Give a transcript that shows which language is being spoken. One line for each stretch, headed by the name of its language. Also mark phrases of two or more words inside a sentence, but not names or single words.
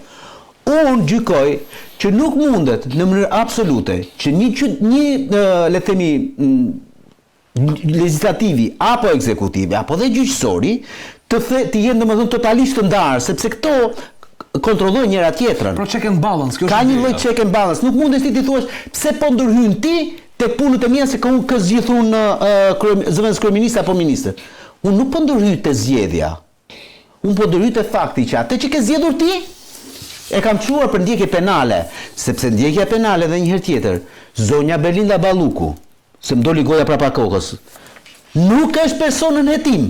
Albanian: Unë gjykoj që nuk mundet në mënyrë absolute që një le të themi legislativi apo ekzekutivi apo dhe gjyqësori të jenë domethënë totalisht të ndarë, sepse këto kontrollojnë njëra tjetrën.
English: Pro check and balance,
Albanian: kjo është. Ka një lloj
English: check and balance.
Albanian: Nuk mundesh ti të thuash pse po ndërhyn ti tek punët e mia se ka unë zgjidhun zëvendës kryeminist apo ministër. Unë nuk po ndërhyj te zgjedhja. Unë po ndërhyj te fakti që atë që ke zgjedhur ti e kam çuar për ndjekje penale, sepse ndjekja penale dhe një herë tjetër, zonja Belinda Balluku, se më doli goja prapa kokës, nuk është personën e tim.